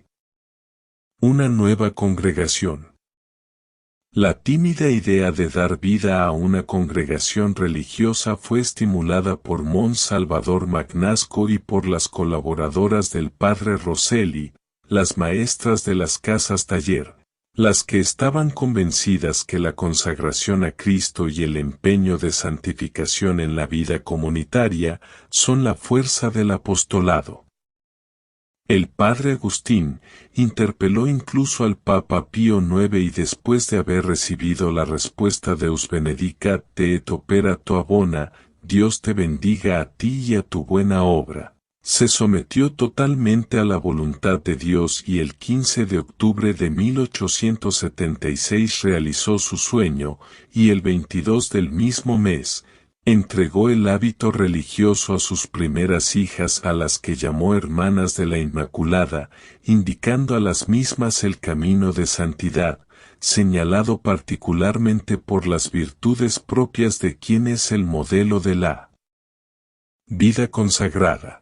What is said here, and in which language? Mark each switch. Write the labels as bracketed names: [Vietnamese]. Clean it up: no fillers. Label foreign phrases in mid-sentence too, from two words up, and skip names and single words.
[Spanish] Una nueva congregación. La tímida idea de dar vida a una congregación religiosa fue estimulada por Mons Salvador Magnasco y por las colaboradoras del padre Rosselli, las maestras de las casas taller, las que estaban convencidas que la consagración a Cristo y el empeño de santificación en la vida comunitaria son la fuerza del apostolado. El padre Agustín interpeló incluso al Papa Pío IX y después de haber recibido la respuesta [Latin] Deus benedicat te et opera tua bona, [Spanish] Dios te bendiga a ti y a tu buena obra, se sometió totalmente a la voluntad de Dios y el 15 de octubre de 1876 realizó su sueño, y el 22 del mismo mes, entregó el hábito religioso a sus primeras hijas, a las que llamó hermanas de la Inmaculada, indicando a las mismas el camino de santidad, señalado particularmente por las virtudes propias de quien es el modelo de la vida consagrada.